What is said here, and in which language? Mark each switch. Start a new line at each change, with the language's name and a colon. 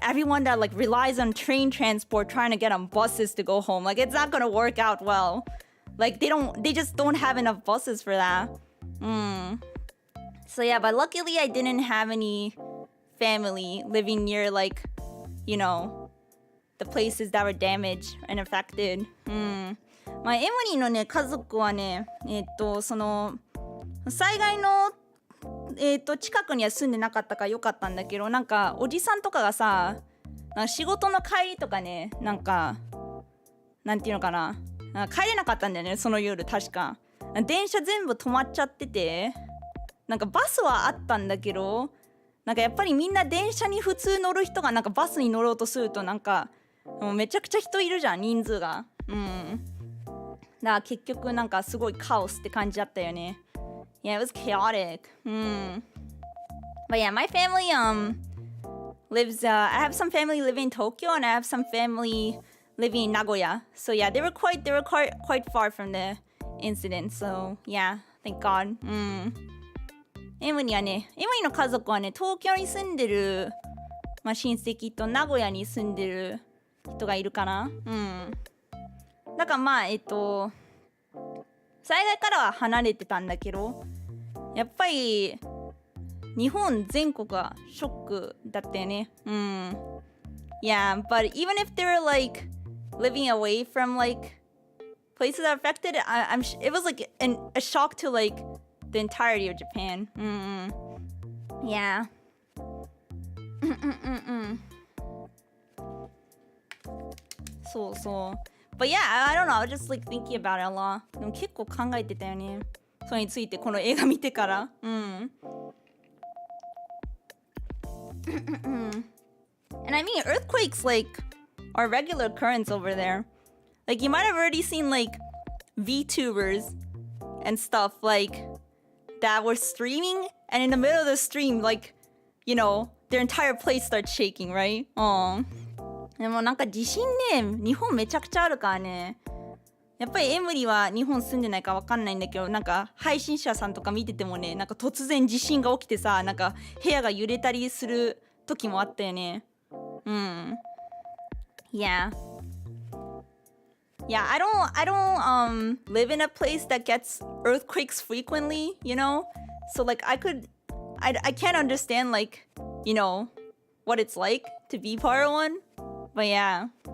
English: Everyone that like relies on train transport trying to get on buses to go home, like it's not gonna work out well. Like they just don't have enough buses for that. So yeah, but luckily I didn't have any family living near like, you know, the places that were damaged and affected.
Japanese: まあエムリーのね家族はね、その災害の近くには住んでなかったからよかったんだけど、なんかおじさんとかがさ、仕事の帰りとかね、なんかなんていうのかな、帰れなかったんだよね、その夜確か。電車全部止まっちゃってて、なんかバスはあったんだけど、なんかやっぱりみんな電車に普通乗る人がなんかバスに乗ろうとするとなんかもうめちゃくちゃ人いるじゃん、人数が。だから結局なんかすごいカオスって感じだったよね。
English: Yeah, it was chaotic. But yeah, my family lives. I have some family living in Tokyo, and I have some family living in Nagoya. So yeah, they were quite far from the incident. So yeah, thank God.
Japanese: エムリはね、エムリの家族はね、東京に住んでる、まあ、親戚と名古屋に住んでる人がいるかな。だからまあ災害からは離れてたんだけど、やっぱり日本全国はショックだったよね。
English: Yeah, but even if they were like living away from like places that are affected, it was like a shock to like the entirety of Japan. Yeah. そうそう。But yeah, I don't know. I was just like thinking about it a lot.
Japanese: でも結構考えてたよね。それについてこの映画見てから。
English: And I mean, earthquakes like are regular occurrence over there. Like you might have already seen like Vtubers and stuff like that were streaming, and in the middle of the stream, like, you know, their entire place starts shaking, right?
Japanese: でもなんか地震ね、日本めちゃくちゃあるからね。やっぱりエムリは日本住んでないかわかんないんだけど、なんか配信者さんとか見ててもね、なんか突然地震が起きてさ、なんか部屋が揺れたりする時もあったよね。
English: Yeah. Yeah, I don't live in a place that gets earthquakes frequently, you know? So like I can't understand like, you know, what it's like to be part of one. But yeah.